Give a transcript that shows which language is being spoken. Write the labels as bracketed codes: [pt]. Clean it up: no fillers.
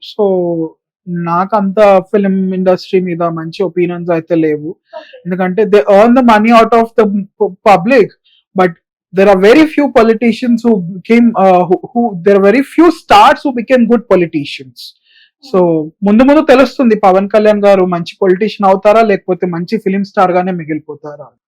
[te] So నాకు అంత film industry మీద మంచి ఒపీనియన్స్ అయితే లేవు, ఓకే. [en] ఎందుకంటే they earn the money out of the public. But there are very few politicians who became who there are very few stars who became good politicians. [te] So ముందు ముందు తెలుస్తుంది పవన్ కళ్యాణ్ గారు మంచి పొలిటీషియన్ అవుతారా లేకపోతే మంచి ఫిలిం స్టార్ గానే మిగిలిపోతారా.